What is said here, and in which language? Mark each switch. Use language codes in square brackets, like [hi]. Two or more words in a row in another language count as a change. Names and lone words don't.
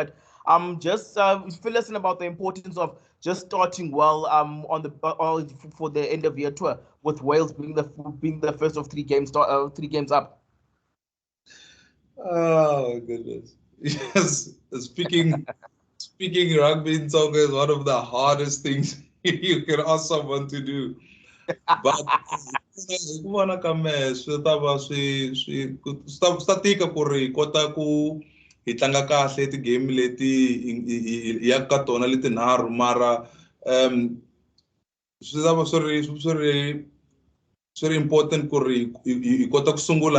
[en] But just fill us in about the importance of just starting well on the for the end of year tour with Wales being the first of 3 games 3 games up. Oh goodness. Yes. Speaking rugby in soccer is one of the hardest things you can ask someone to do. [ts] But ku vona ka mehe swi ta va swi ta tika ku ri hi kota ku hi tlanga kahle ti-game leti hi yaka ka tona leti nharhu mara swi ta va swi ri important ku ri hi kota ku sungula